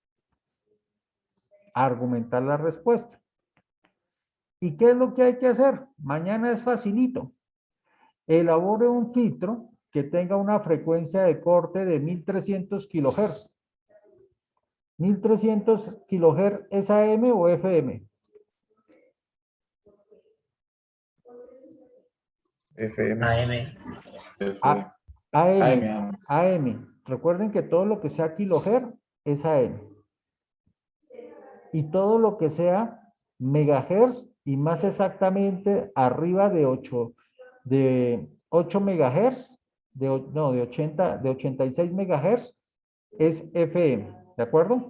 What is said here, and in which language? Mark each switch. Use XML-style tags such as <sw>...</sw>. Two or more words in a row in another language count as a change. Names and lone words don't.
<es>Argumentar la respuesta. ¿Y qué es lo que hay que hacer? Mañana es facilito. Elabore un filtro que tenga una frecuencia de corte de 1300 kilohertz. 1300 kilohertz, ¿es AM o FM? FM. AM. AM. AM. Recuerden que todo lo que sea kilohertz es AM. Y todo lo que sea megahertz y más exactamente arriba de 8 megahertz, de 86 megahertz es FM, ¿de acuerdo?</es>